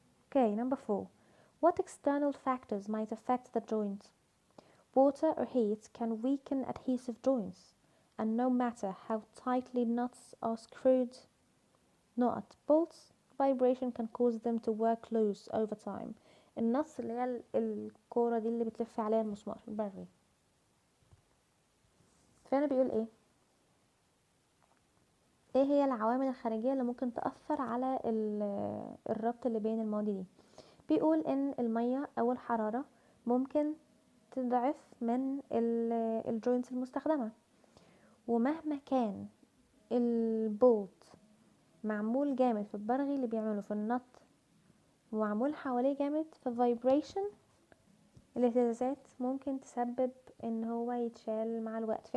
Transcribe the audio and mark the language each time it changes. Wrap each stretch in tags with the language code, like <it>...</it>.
<en>Okay, number 4. What external factors might affect the joint? Water or heat can weaken adhesive joints, and no matter how tightly nuts are screwed, bolts vibration can cause them to work loose over time.</en> <ar>النص اللي هي الكورة دي اللي بتلف عليها المسمار البري. فهنا بيقول ايه هي العوامل الخارجية اللي ممكن تأثر على الربط اللي بين المواد دي. بيقول ان المية او الحرارة ممكن تضعف من الجوينتس المستخدمة، ومهما كان البولت معمول جامد في البرغي اللي بيعمله في النط ومعمول حواليه جامد، في الفايبريشن الاهتزازات ممكن تسبب ان هو يتشال مع الوقت.</ar>